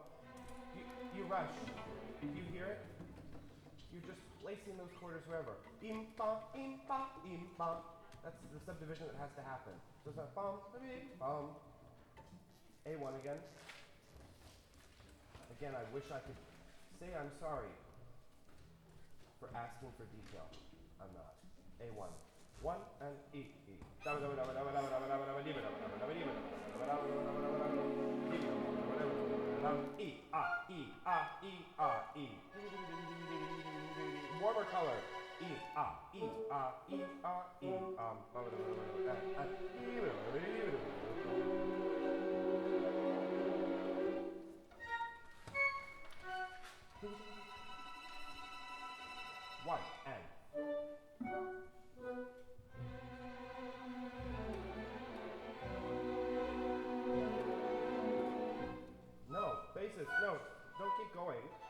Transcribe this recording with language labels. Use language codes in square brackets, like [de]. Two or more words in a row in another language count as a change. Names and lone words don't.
[en] You rush. You hear it? You're just placing those quarters wherever. Im, ba, im, ba, im, ba. That's the subdivision that has to happen. So it's not bum, bum. A1 again. Again, I wish I could say I'm sorry for asking for detail. I'm not. A1. 1 and E, E. E, ah, E, ah, E, ah, E. Warmer color. E, ah, E, ah, E, ah, E. One and. No, basis, no, don't keep going.